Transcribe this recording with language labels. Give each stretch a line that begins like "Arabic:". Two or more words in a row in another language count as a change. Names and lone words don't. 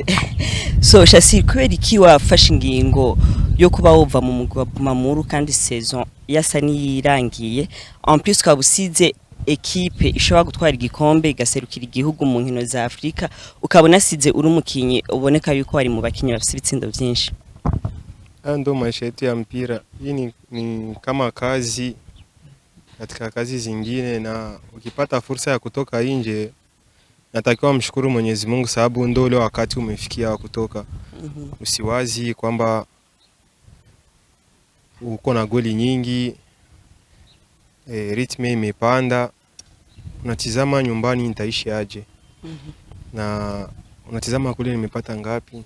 Rundi: So Chassir, kubera iki wafashe ingingo yo kuba wova mu mugwi wa Bumamuru kandi saison yasa niyirangiye,
French: en plus
Rundi: kabusize ekipe ishobora gutwara igikombe igaserukira igihugu mu nkino za Afrika, ukabona size uri umukinyi uboneka yuko wari mu bakinyi bafite ibitsindo byinshi?
Swahili: Ndo maisha yetu ya mpira. Hii ni kama kazi katika kazi zingine, na ukipata fursa ya kutoka nje natakiwa mshukuru Mwenyezi Mungu, sababu ndo ule wakati umefikia wa kutoka. Usiwazi kwamba uko na goli nyingi, ritme imepanda, unatizama nyumbani nitaishi aje, na unatizama kule nimepata ngapi.